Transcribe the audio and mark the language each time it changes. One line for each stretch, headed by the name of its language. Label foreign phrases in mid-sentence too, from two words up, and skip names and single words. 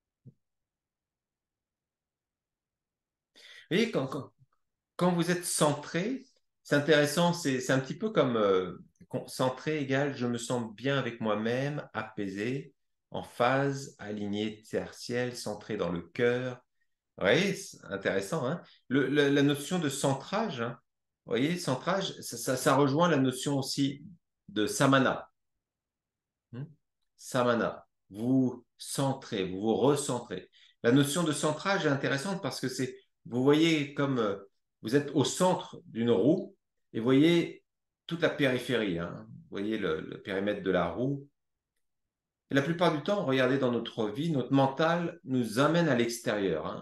French: Vous voyez, quand vous êtes centré, c'est intéressant, c'est un petit peu comme centré égale je me sens bien avec moi-même, apaisé, en phase, aligné, tertiel, centré dans le cœur. Vous voyez, c'est intéressant, hein? La notion de centrage, hein, vous voyez, centrage, ça rejoint la notion aussi de samana. Hmm. Samana, vous centrez, vous vous recentrez. La notion de centrage est intéressante parce que c'est, vous voyez comme vous êtes au centre d'une roue et vous voyez toute la périphérie, hein. Vous voyez le périmètre de la roue. Et la plupart du temps, regardez dans notre vie, notre mental nous amène à l'extérieur, hein.